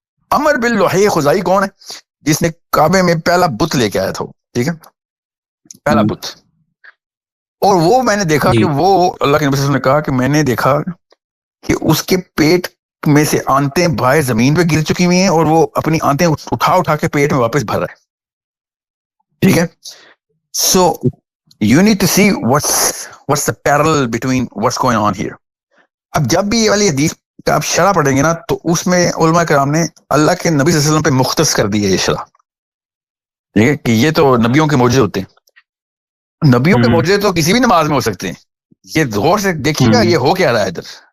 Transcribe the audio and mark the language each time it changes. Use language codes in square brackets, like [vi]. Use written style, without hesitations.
[ur] عمر بن لوحے خزائی کون ہے؟ جس نے کعبے میں پہلا بت لے کے آیا تھا, ٹھیک ہے, پہلا بت. اور وہ میں نے دیکھا کہ وہ, اللہ کے نبی صلی اللہ علیہ وسلم نے کہا کہ میں نے دیکھا کہ اس کے پیٹ میں سے آنتیں باہر زمین پہ گر چکی ہوئی ہیں اور وہ اپنی آنتیں اٹھا کے پیٹ میں واپس بھر رہا ہے, ٹھیک ہے. [en] So you need to see what's the parallel between what's going on here. [ur] اب جب بھی یہ والی حدیث کا آپ شرح پڑھیں گے نا تو اس میں علماء کرام نے اللہ کے نبی صلی اللہ علیہ وسلم پہ مختص کر دی ہے یہ شرح, ٹھیک ہے, کہ یہ تو نبیوں کے معجزے ہوتے ہیں. نبیوں کے معجزے تو کسی بھی نماز میں ہو سکتے ہیں. یہ غور سے دیکھیے گا یہ ہو کیا رہا ہے ادھر.